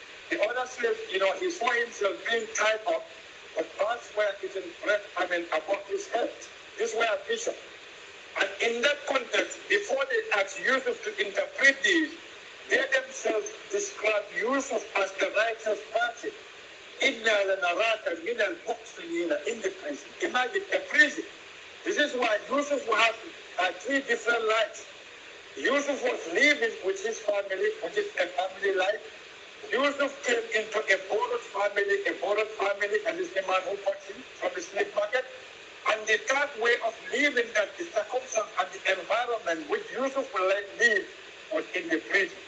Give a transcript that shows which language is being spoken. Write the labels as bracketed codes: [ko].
[en] The other says, he saw himself being tied up, but parts were hidden above his head. This were a vision. And in that context, before they asked Yusuf to interpret these, they themselves describe Yusuf as the righteous person. [ar] إِنَّا لَنَرَاكَ مِنَ الْمُحْسِنِينَ [en] in the prison. Imagine a prison. This is why Yusuf has three different lives. Yusuf was living with his family, which is a family life. Yusuf came into a borrowed family, and is the man who bought him from the slave market. And the third way of living, that the circumstance and the environment which Yusuf will live was in the prison.